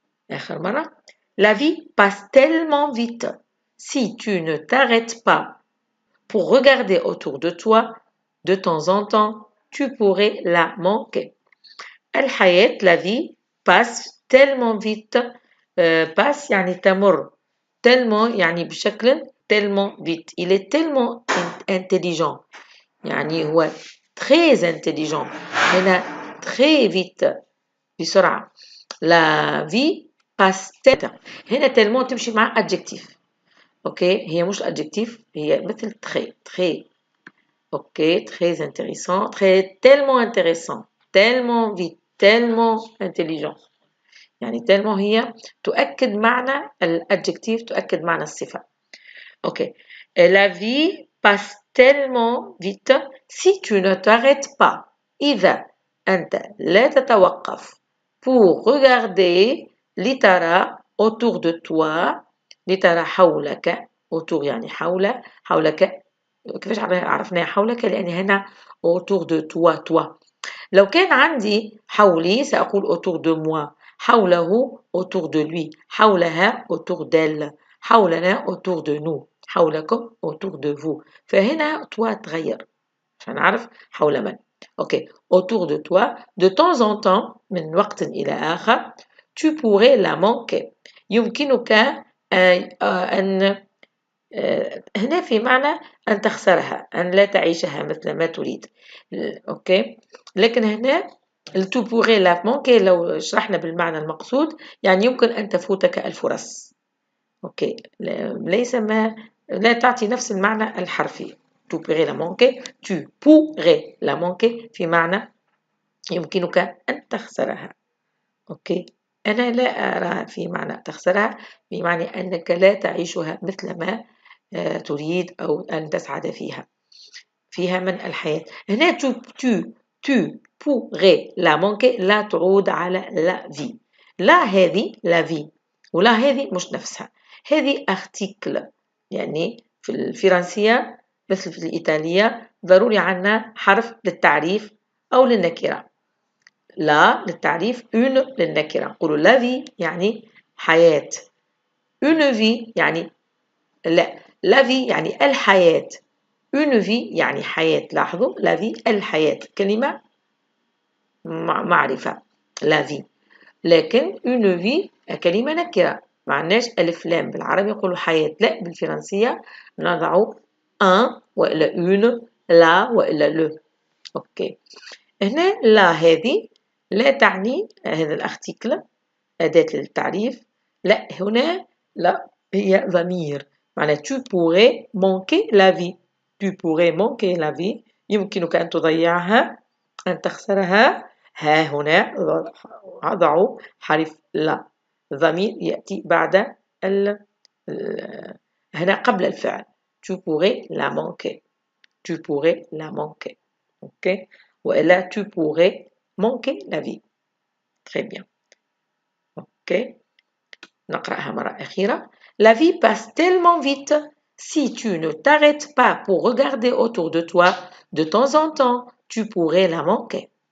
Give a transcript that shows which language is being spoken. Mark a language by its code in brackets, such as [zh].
[ar] آخر مرة. [fr] La vie passe tellement vite. Si tu ne t'arrêtes pas pour regarder autour de toi de temps en temps, tu pourrais la manquer. الحياة la vie passe tellement vite. [ar] passe يعني تمر. [fr] tellement [ar] يعني بشكل [fr] tellement vite. Il est tellement intelligent. [ar] يعني هو [fr] très intelligent. [ar] هنا [fr] très vite [ar] بسرعة. [fr] La vie passe tellement. [ar] هنا tellement تمشي مع adjectif. اوكي هي مش adjectif هي مثل très ok [fr] très intéressant tellement intéressant tellement vite tellement intelligent [ar] يعني tellement هي تؤكد معنى الadjectif تؤكد معنى الصفة. [fr] ok la vie passe tellement vite si tu ne t'arrêtes pas. [ar] إذا أنت لا تتوقف [fr] pour regarder [ar] لترى [fr] autour de toi [ar] لترى حولك autour يعني حولك كيفاش عرفنا حولك لأن هنا autour de toi. لو كان عندي حولي سأقول [fr] autour de moi. حوله autour de lui. حولها autour d'elle. حولنا autour de nous. حولكم autour de vous. [ar] فهنا toi تغير عشان نعرف حول من. [fr] أوكي autour de toi de temps en temps [ar] من وقت إلى آخر [fr] tu pourrais la manquer. [ar] يمكنك أن هنا في معنى أن تخسرها أن لا تعيشها مثل ما تريد. أوكي لكن هنا [fr] tu pourrais la manquer [ar] لو شرحنا بالمعنى المقصود يعني يمكن أن تفوتك الفرص. أوكي ليس ما لا تعطي نفس المعنى الحرفي. [fr] tu pourrais la manquer tu pourrais la manquer [ar] في معنى يمكنك أن تخسرها. أوكي أنا لا أرى في معنى تخسرها بمعنى أنك لا تعيشها مثل ما تريد أو أن تسعد فيها من الحياة. هنا [fr] tu pourrais la manquer [ar] لا تعود على la vie. لا هذه la vie ولا هذه مش نفسها. هذه article يعني في الفرنسية مثل في الإيطالية ضروري عنا حرف للتعريف أو للنكرة. لا للتعريف une للنكرة. نقولوا la vie يعني حياة. [fr] une vie يعني la vie يعني الحياة. une vie [ar] يعني حياة. لاحظوا [fr] la vie [ar] الحياة كلمة معرفة la vie. لكن une vie كلمة نكرة ما عندناش ألف لام بالعربي يقولوا حياة. لا بالفرنسية نضع un وإلا une la وإلا le. أوكي هنا لا هذه لا تعني هذا الارتيكل أداة للتعريف. لا هنا لا هي ضمير معنى [fr] tu pourrais manquer la vie. tu pourrais manquer la vie [ar] يمكنك أن تضيعها أن تخسرها. ها هنا أضع حرف لا ضمير يأتي بعد هنا قبل الفعل. [fr] tu pourrais la manquer. tu pourrais la manquer. [ar] أوكي وإلا [fr] tu pourrais manquer la vie. Très bien. [ar] أوكي نقرأها مرة أخيرة. [fr] La vie passe tellement vite. Si tu ne t'arrêtes pas pour regarder autour de toi, de temps en temps, tu pourrais la manquer.